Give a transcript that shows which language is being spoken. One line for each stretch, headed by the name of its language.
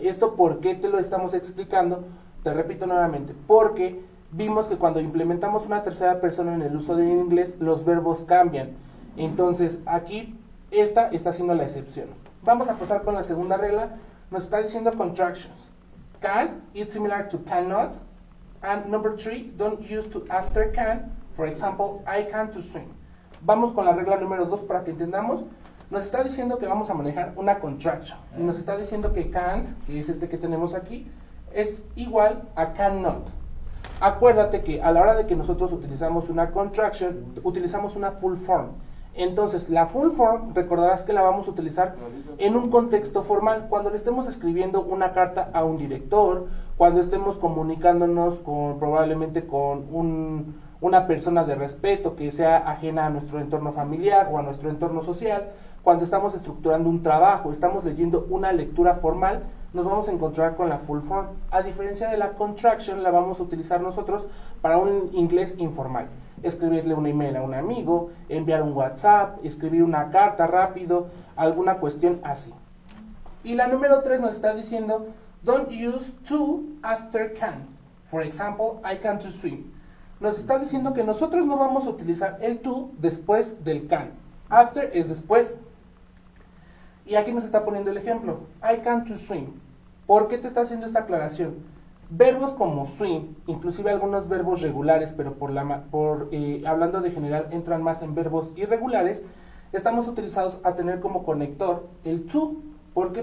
Spanish: ¿Esto por qué te lo estamos explicando? Te repito nuevamente, porque vimos que cuando implementamos una tercera persona en el uso del inglés, los verbos cambian. Entonces, aquí esta está siendo la excepción. Vamos a pasar con la segunda regla. Nos está diciendo contractions.
English: Can't, it's similar to cannot. And number 3, don't use to after can. For example, I can to swim.
Spanish: Vamos con la regla número 2 para que entendamos. Nos está diciendo que vamos a manejar una contraction. Y nos está diciendo que can't, que es este que tenemos aquí, es igual a cannot. Acuérdate que a la hora de que nosotros utilizamos una contraction, utilizamos una full form. Entonces, la full form, recordarás que la vamos a utilizar en un contexto formal, cuando le estemos escribiendo una carta a un director, cuando estemos comunicándonos probablemente con una persona de respeto que sea ajena a nuestro entorno familiar o a nuestro entorno social. Cuando estamos estructurando un trabajo, estamos leyendo una lectura formal, nos vamos a encontrar con la full form. A diferencia de la contraction, la vamos a utilizar nosotros para un inglés informal. Escribirle un email a un amigo, enviar un WhatsApp, escribir una carta rápido, alguna cuestión así. Y la número 3 nos está diciendo,
English: don't use to after can. For example, I can to swim.
Spanish: Nos está diciendo que nosotros no vamos a utilizar el to después del can. After es después. Y aquí nos está poniendo el ejemplo.
English: I can to swim.
Spanish: ¿Por qué te está haciendo esta aclaración? Verbos como swim, inclusive algunos verbos regulares, pero hablando de general entran más en verbos irregulares, estamos utilizados a tener como conector el to. ¿Por qué?